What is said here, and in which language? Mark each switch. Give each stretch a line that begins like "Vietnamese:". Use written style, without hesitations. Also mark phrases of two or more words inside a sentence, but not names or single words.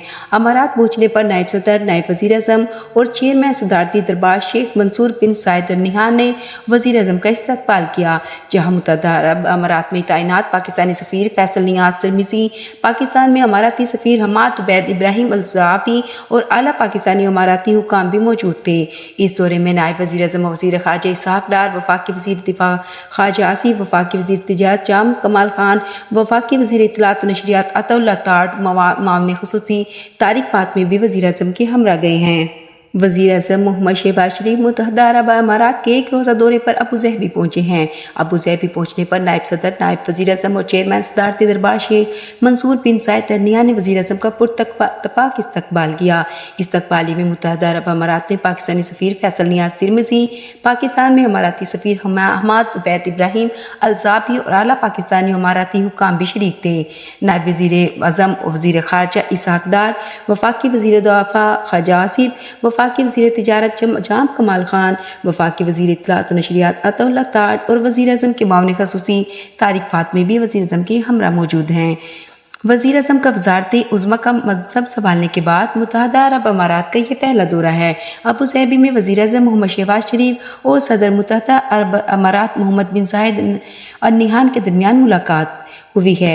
Urdu: امارات پہنچنے پر نائب صدر، نائب وزیر اعظم اور چیئرمین صدارتی دربار شیخ منصور بن زاید النہیان نے وزیر اعظم کا استقبال کیا، جہاں متحدہ عرب امارات میں تعینات پاکستانی سفیر فیصل نیاز ترمذی، پاکستان میں اماراتی سفیر حمد عبید ابراہیم الزعابی اور اعلیٰ پاکستانی اماراتی حکام بھی موجود تھے. اس دورے میں نائب وزیر اعظم وزیر خارجہ اسحاق ڈار، وفاقی وزیر دفاع خواجہ آصف، وفاقی وزیر تجارت کمال خان، وفاقی وزیر اطلاعات اور نشریات عطاء اللہ تارڑ، معاملے خصوصی طارق فاطمی بھی وزیر اعظم کے ہمراہ گئے ہیں. وزیر اعظم محمد شہباز شریف متحدہ عرب امارات کے ایک روزہ دورے پر ابوظہبی پہنچے ہیں. ابوظہبی پہنچنے پر نائب صدر، نائب وزیر اعظم اور چیئرمین صدارتی دربار شیخ منصور بن زاید النہیان نے وزیر اعظم کا پرتپاک استقبال کیا. استقبالی میں متحدہ عرب امارات نے پاکستانی سفیر فیصل نیاز ترمذی، پاکستان میں اماراتی سفیر حمد عبید ابراہیم الزعابی اور اعلیٰ پاکستانی اماراتی حکام بھی شریک تھے. نائب وزیر اعظم اور وزیر خارجہ اسحاق ڈار، وفاقی وزیر دفاع خواجہ آصف، وفاقی وزیر تجارت جام کمال خان، وفاقی وزیر اطلاعات اور نشریات عطاء اللہ تارڑ اور وزیر اعظم کے معاملے خصوصی طارق فاطمی بھی وزیر اعظم کے ہمراہ موجود ہیں. وزیر اعظم کا وزارت عظمیٰ کا منصب سنبھالنے کے بعد متحدہ عرب امارات کا یہ پہلا دورہ ہے. ابوظہبی میں وزیر اعظم محمد شہباز شریف اور صدر متحدہ عرب امارات محمد بن زاید النہیان کے درمیان ملاقات ہوئی ہے.